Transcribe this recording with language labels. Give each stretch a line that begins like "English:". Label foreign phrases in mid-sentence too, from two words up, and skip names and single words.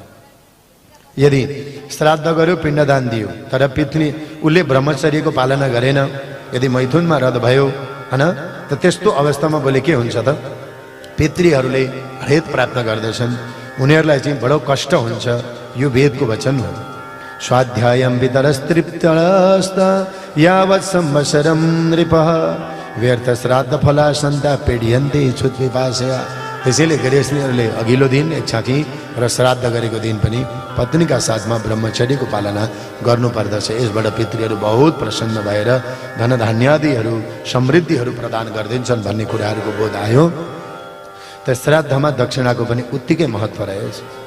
Nepali: यदि श्राद्ध गर्यो, पिण्डदान दियो, तर उसले ब्रह्मचर्यको पालना गरेन, यदि मैथुनमा रद भयो, होइन, त त्यस्तो अवस्थामा बोले के हुन्छ त, पितृहरूले हरेत प्राप्त गर्दछन्, उनीहरूलाई चाहिँ बडो कष्ट हुन्छ। यो वेदको वचन हो।
Sanskrit: स्वाध्यायम वितरस्तृप्तस्त यावत् संवत्सरं नृपः व्यर्थ श्राद्ध फला सन्ता पीड्यन्ते छुत विपाशया।
Nepali: त्यसैले गृहस्थीहरूले अघिल्लो दिन एकछाकी र श्राद्ध गरेको दिन पनि पत्नीका साथमा ब्रह्मचर्यको पालना गर्नुपर्दछ। यसबाट पितृहरू बहुत प्रसन्न भएर धनधान्यादिहरू समृद्धिहरू प्रदान गर्दिन्छन् भन्ने कुराहरूको बोध आयो। त श्राद्धमा दक्षिणाको पनि उत्तिकै महत्त्व रहेछ।